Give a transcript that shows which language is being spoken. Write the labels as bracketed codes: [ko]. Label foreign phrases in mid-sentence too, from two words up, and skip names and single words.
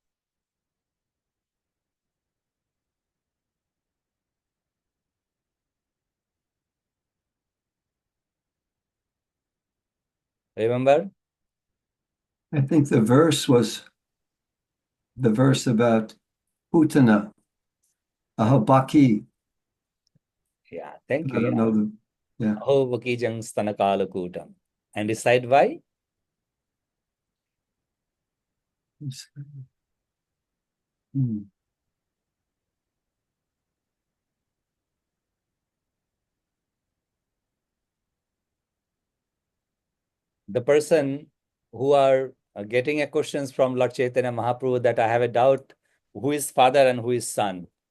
[en] Remember? I think the verse was the verse about Putana, Ahabaki. Yeah, thank I you. don't know. Yeah. [sa] अहो बकी यं स्तनकालकूटं. [en] And decide why? The person who are getting a questions from Lord Chaitanya Mahaprabhu that I have a doubt who is father and who is son.